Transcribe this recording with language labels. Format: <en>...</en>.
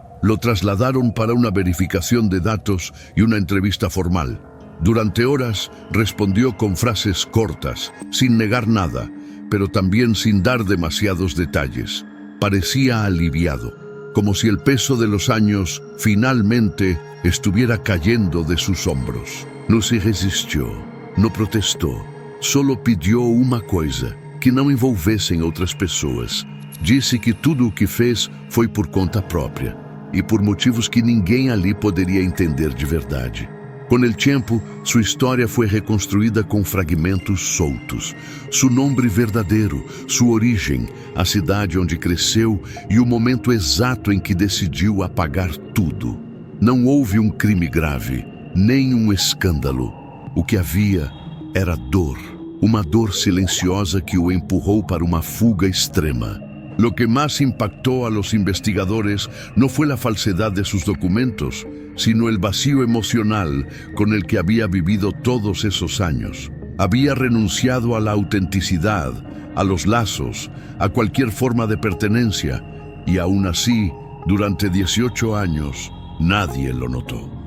<es>Lo trasladaron para una verificación de datos y una entrevista formal. Durante horas respondió con frases cortas, sin negar nada, pero también sin dar demasiados detalles. Parecía aliviado, como si el peso de los años finalmente estuviera cayendo de sus hombros. No se resistió,</es> <pt>no protestou, solo pidió uma coisa, que não envolvessem outras pessoas. Disse que tudo o que fez foi por conta própria e por motivos que ninguém ali poderia entender de verdade. Com o tempo, sua história foi reconstruída com fragmentos soltos. Seu nome verdadeiro, sua origem, a cidade onde cresceu e o momento exato em que decidiu apagar tudo. Não houve um crime grave, nem um escândalo. O que havia era dor, uma dor silenciosa que o empurrou para uma fuga extrema.</pt> <es>Lo que más impactó a los investigadores no fue la falsedad de sus documentos, sino el vacío emocional con el que había vivido todos esos años. Había renunciado a la autenticidad, a los lazos, a cualquier forma de pertenencia, y aún así, durante 18 años, nadie lo notó.</es>